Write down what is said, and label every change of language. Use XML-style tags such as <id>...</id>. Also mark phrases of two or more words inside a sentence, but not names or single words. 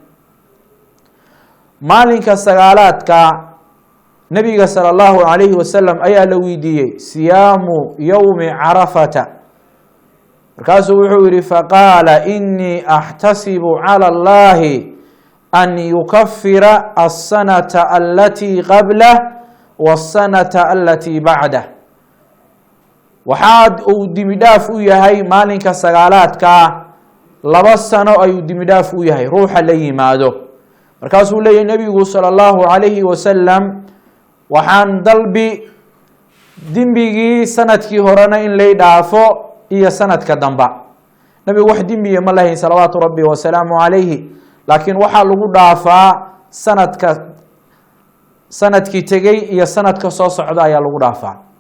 <so>maalinka sagaalaadka nabiga</so> <ar>صلى الله عليه وسلم</ar> <so>ayaa la weydiiyay</so> <ar>صيام يوم عرفة</ar> <so>markaasuu wuxuu yiri</so> <ar>فقال إني أحتسب على الله أن يكفر السنة التي قبل والسنة التي بعد</ar> <so>waxaad uu dimidaaf u yahay maalinka sagaalaadka 2 sano ayuu dimidaaf u yahay ruuxa la yimaado markaasuu leeyahay nabigu</so> <ar>صلى الله عليه وسلم</ar> <so>waxaan dalbi dimbigii sanadkii horena in lay dhaafo iyo sanadka damba nabigu wax dimbiye ma lahayn</so> <ar>صلوات ربي وسلام عليه</ar> <so>laakiin waxa lagu dhaafaa sanadkii tagay iyo sanadka soo socda ayaa lagu dhaafaa</so>